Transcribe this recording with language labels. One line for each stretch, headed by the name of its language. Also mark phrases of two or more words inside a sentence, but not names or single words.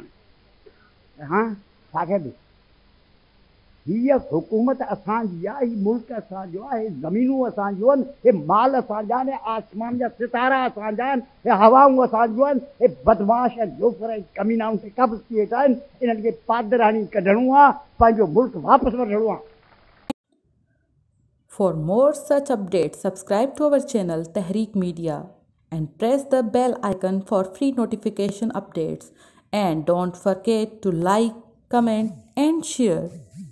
Sindhi: हा छा कबी, हीअ हुकूमत असांजी आहे, हीउ मुल्क असांजो आहे, ज़मीनूं असांजूं आहिनि, हे माल असांजा आहिनि, आसमान जा सितारा असांजा आहिनि, हे हवाऊं असांजूं आहिनि, हे बदमाश ऐं जोफर ऐं कमीनाऊं खे कब्ज़ थी वेठा आहिनि। इन्हनि खे पादराणी कढणो आहे, पंहिंजो मुल्क वापसि वठिणो आहे।
English: For more such updates, subscribe to our channel Tehreek Media and press the bell icon for free notification updates. And don't forget to like, comment and share.